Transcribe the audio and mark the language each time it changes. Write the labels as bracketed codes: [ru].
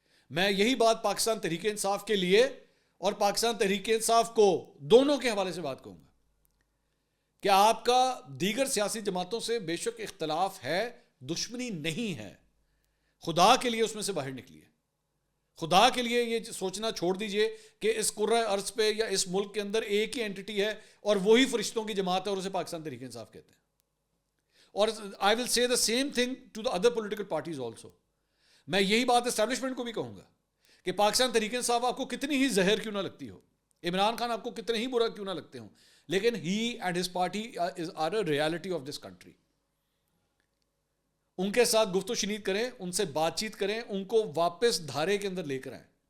[ur] میں یہی بات پاکستان تحریک انصاف کے لیے اور پاکستان تحریک انصاف کو دونوں کے حوالے سے بات کہوں گا کہ آپ کا دیگر سیاسی جماعتوں سے بے شک اختلاف ہے, دشمنی نہیں ہے. خدا کے لیے اس میں سے باہر نکلیے, خدا کے لیے یہ سوچنا چھوڑ دیجئے کہ اس کرۂ ارض پہ یا اس ملک کے اندر ایک ہی اینٹی ہے اور وہی فرشتوں کی جماعت ہے اور اسے پاکستان تحریک انصاف کہتے ہیں. اور [en] I will say the same thing to the other political parties also. [ur] میں یہی بات اسٹیبلشمنٹ کو بھی کہوں گا کہ پاکستان تحریک انصاف آپ کو کتنی ہی زہر کیوں نہ لگتی ہو, عمران خان آپ کو کتنے ہی برا کیوں نہ لگتے ہوں, لیکن [en] he and his party are a reality of this country. [ur] ان کے ساتھ گفت و شنید کریں, ان سے بات چیت کریں, ان کو واپس دھارے کے اندر لے کر آئیں.